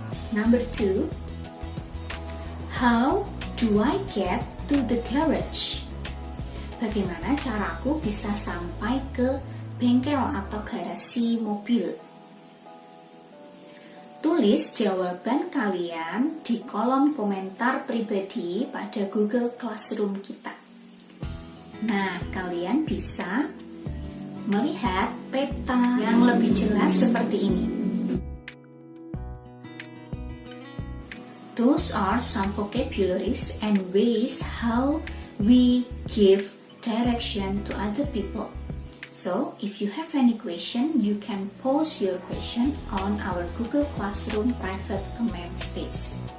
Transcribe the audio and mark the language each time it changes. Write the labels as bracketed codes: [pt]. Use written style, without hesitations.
[en] Number 2, how do I get to the garage? [id] Bagaimana caraku bisa sampai ke bengkel atau garasi mobil? Tulis jawaban kalian di kolom komentar pribadi pada Google Classroom kita. Nah, kalian bisa melihat peta yang lebih jelas seperti ini. [en] Those are some vocabularies and ways how we give direction to other people. So, if you have any question, you can post your question on our Google Classroom private comment space.